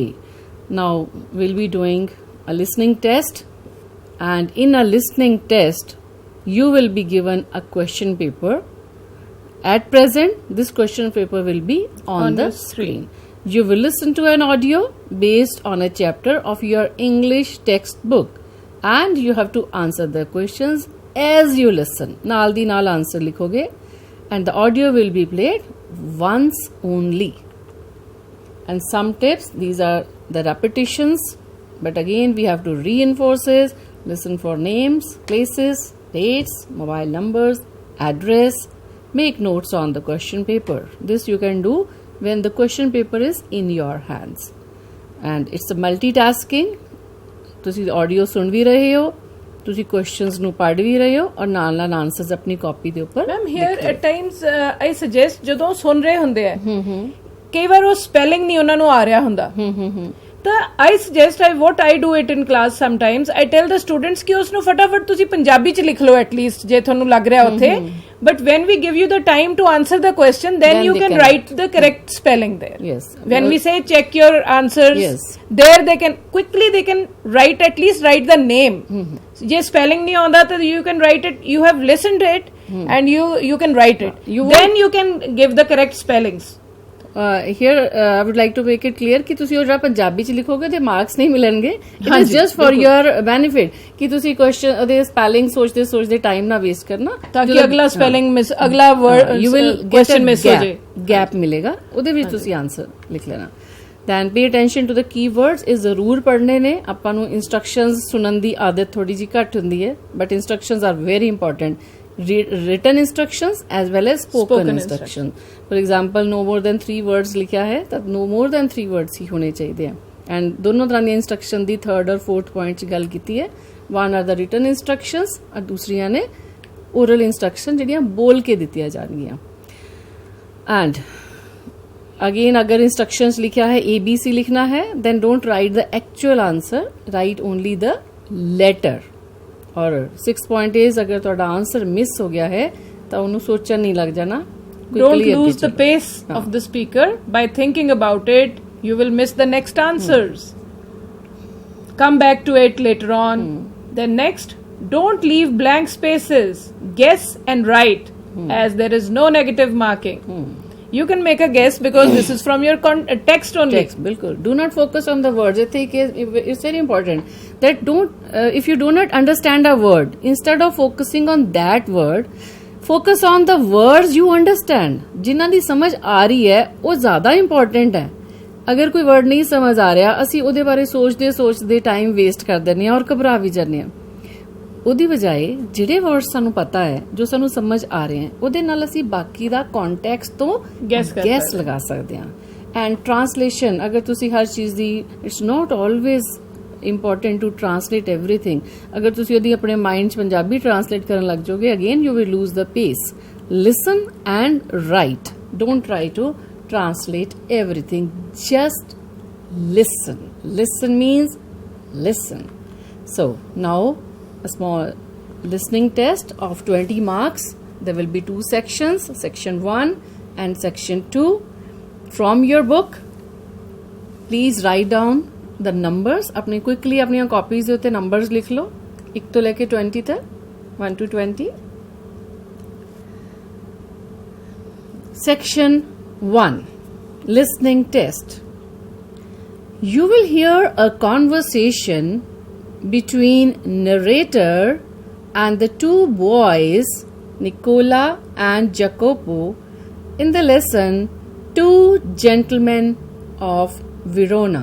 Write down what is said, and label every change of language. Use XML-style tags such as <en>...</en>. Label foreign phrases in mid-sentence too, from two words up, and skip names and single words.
<en>Now we'll be doing a listening test, and in a listening test you will be given a question paper. At present this question paper will be on the screen. You will listen to an audio based on a chapter of your English textbook, and you have to answer the questions as you listen.</en> <pa>ਨਾਲ ਦੀ ਨਾਲ answer ਲਿਖੋਗੇ,</pa> <en>and the audio will be played once only. And some tips, these are the repetitions, but again we have to reinforce it. Listen for names, places, dates, mobile numbers, address. Make notes on the question paper. This you can do when the question paper is in your hands. And it's a multitasking.</en> <pa>ਤੁਸੀਂ audio ਸੁਣ ਵੀ ਰਹੇ ਹੋ, ਤੁਸੀਂ questions ਨੂੰ ਪੜ੍ਹ ਵੀ ਰਹੇ ਹੋ, ਔਰ ਨਾਲ ਨਾਲ answers ਆਪਣੀ ਕਾਪੀ ਦੇ ਉੱਪਰ.</pa> <en>Ma'am, here at times I suggest</en> <pa>ਜਦੋਂ ਸੁਣ ਰਹੇ ਹੁੰਦੇ ਆ ਕਈ ਵਾਰ ਉਹ ਸਪੈਲਿੰਗ ਨਹੀਂ ਉਹਨਾਂ ਨੂੰ ਆ ਰਿਹਾ ਹੁੰਦਾ, ਤਾਂ</pa> <en>I suggest what I do it in class sometimes. I tell the students</en> <pa>ਕਿ ਉਸ ਨੂੰ ਫਟਾਫਟ ਤੁਸੀਂ ਪੰਜਾਬੀ ਚ ਲਿਖ ਲਓ</pa> <en>at least</en> <pa>ਜੇ ਤੁਹਾਨੂੰ ਲੱਗ ਰਿਹਾ ਉੱਥੇ.</pa> <en>But when we give you the time to answer the question, then you can write the correct spelling there. Yes. When we say check your answers, there they can write, at least write the name.</en> <pa>ਜੇ spelling ਨਹੀਂ ਆਉਂਦਾ ਤਾਂ</pa> <en>you can write it. You have listened to it and you can write it. Then you can give the correct spellings. Here I would like to make it clear</en> <pa>ਕਿ ਤੁਸੀਂ ਉਹ ਜਿਹੜਾ ਪੰਜਾਬੀ ਚ ਲਿਖੋਗੇ ਤੇ ਮਾਰਕਸ ਨਹੀਂ ਮਿਲਣਗੇ.</pa> <en>It is just for your benefit</en> <pa>ਕਿ ਤੁਸੀਂ ਕੁਐਸਚਨ ਉਹਦੇ ਸਪੈਲਿੰਗ ਸੋਚਦੇ ਟਾਈਮ ਨਾ ਵੇਸਟ ਕਰਨਾ, ਤਾਂ ਕਿ ਅਗਲਾ ਸਪੈਲਿੰਗ ਮਿਸ, ਅਗਲਾ ਵਰਡ</pa> <en>you will</en> <pa>ਕੁਐਸਚਨ ਮਿਸ ਹੋ ਜਾਏ, ਗੈਪ ਮਿਲੇਗਾ, ਉਹਦੇ ਵਿੱਚ ਤੁਸੀਂ ਆਨਸਰ ਲਿਖ ਲੈਣਾ.</pa> <en>Then pay attention to the keywords.</en> <pa>ਇਹ ਜ਼ਰੂਰ ਪੜ੍ਹਨੇ ਨੇ.</pa> <en>ਆਪਾਂ ਨੂੰ</en> <pa>instructions ਸੁਣਨ ਦੀ ਆਦਤ ਥੋੜੀ ਜਿਹੀ ਘੱਟ ਹੁੰਦੀ ਹੈ,</pa> <en>but instructions are very important. written instructions as well as spoken Spoken instructions. For example, no more than 3 words</en> <pa>ਲਿਖਿਆ ਹੈ ਤਾਂ</pa> <en>no more than 3 words</en> <pa>ਹੀ ਹੋਣੇ ਚਾਹੀਦੇ ਆ. ਐਂਡ ਦੋਨੋਂ ਤਰ੍ਹਾਂ ਦੀਆਂ ਇੰਸਟਰਕਸ਼ਨ ਦੀ 3rd ਔਰ 4th ਪੁਆਇੰਟ 'ਚ ਗੱਲ ਕੀਤੀ ਹੈ.</pa> <en>One are the written instructions</en> <pa>ਔਰ ਦੂਸਰੀਆਂ ਨੇ</pa> <en>oral instruction</en> <pa>ਜਿਹੜੀਆਂ ਬੋਲ ਕੇ ਦਿੱਤੀਆਂ ਜਾਣਗੀਆਂ.</pa> <en>And again</en> <hi>अगर instructions लिखा है ABC लिखना है</hi> <en>then don't write the actual answer, write only the letter.</en> <pa>और</pa> <en>6th point is</en> <pa>अगर ਤੁਹਾਡਾ</pa> <hi>आंसर मिस हो गया है</hi> <pa>ਤਾਂ ਉਹਨੂੰ ਸੋਚਣ ਨਹੀਂ ਲੱਗ ਜਾਣਾ.</pa> <en>Don't lose the pace of the speaker by thinking about it. You will miss the next answers. Come back to it later on. Then next, don't leave blank spaces. Guess and write as there is no negative marking. You can make a guess because this is from your text only. Text, bilkul. Do not focus on the words. It's very important that if you do not understand a word, instead of focusing on that word, focus on the words you understand.</en> <pa>ਜਿਨ੍ਹਾਂ ਦੀ ਸਮਝ ਆ ਰਹੀ ਹੈ ਵੋ ਜ਼ਿਆਦਾ important ਹੈ. ਅਗਰ ਕੋਈ ਵਰਡ ਨਹੀਂ ਸਮਝ ਆ ਰਿਹਾ ਅਸੀਂ ਉਹਦੇ ਬਾਰੇ ਸੋਚਦੇ ਟਾਈਮ ਵੇਸਟ ਕਰ ਦਿੰਦੇ ਹਾਂ ਔਰ ਘਬਰਾ ਵੀ ਜਾਂਦੇ ਹਾਂ. ਉਹਦੀ ਬਜਾਏ ਜਿਹੜੇ ਵਰਡ ਸਾਨੂੰ ਪਤਾ ਹੈ ਜੋ ਸਾਨੂੰ ਸਮਝ ਆ ਰਹੇ ਹੈ ਉਹਦੇ ਨਾਲ ਅਸੀਂ ਬਾਕੀ ਦਾ ਕੰਟੈਕਸਟ ਤੋਂ ਗੈਸ ਲਗਾ ਸਕਦੇ ਹਾਂ.</pa> <en>and translation</en> <pa>ਅਗਰ ਤੁਸੀਂ ਹਰ ਚੀਜ਼ ਦੀ</pa> <en>it's not always important to translate everything.</en> <pa>ਅਗਰ ਤੁਸੀ ਓਦੀ ਅਪਨੇ ਮਾਈਂਡ ਚ ਪੰਜਾਬੀ ਟ੍ਰਾਂਸਲੇਟ ਕਰਨ ਲਗ ਜਾਓਗੇ</pa> <en>again you will lose the pace. Listen and write. Don't try to translate everything. Just listen. Listen means listen. So now a small listening test of 20 marks. There will be 2 sections, section 1 and section 2 from your book. Please write down the numbers.</en> <pa>ਅਪਨੇ ਕਵਿਕਲੀ ਅਪਨੀ ਕੌਪੀਜ਼ ਦੇ ਉੱਤੇ ਨੰਬਰਸ ਲਿਖ ਲੋ 1 ਤੋਂ ਲੈ ਕੇ 20 तक 1 to 20.</pa> <en>Section 1 listening test. You will hear a conversation between narrator and the 2 boys Nicola and Jacopo in the lesson 2 Gentlemen of Verona.</en>